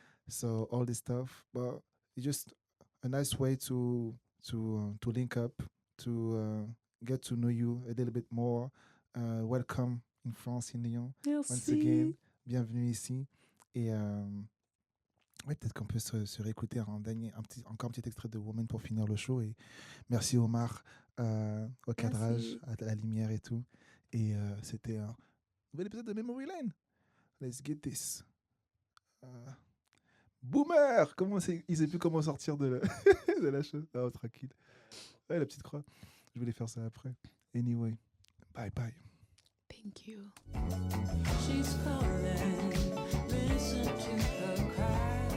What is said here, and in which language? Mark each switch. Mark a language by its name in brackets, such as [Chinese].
[English] So all this stuff, but it's just a nice way to link up, to get to know you a little bit more. Welcome in France, in Lyon. [French] Merci. [English] Once again, [French] bienvenue ici. Et ouais, peut-être qu'on peut se réécouter encore un petit extrait de Woman pour finir le show. Et merci Omar au cadrage, à la lumière et tout. Et c'était un nouvel épisode de Memory Lane. [English] Let's get this. [French] Boomer! Il sait plus comment sortir de la chose. Ah, tranquille. Ouais, la petite croix. Je voulais faire ça après. [English] Anyway, bye bye. Thank you. She's calling, listen to her cry.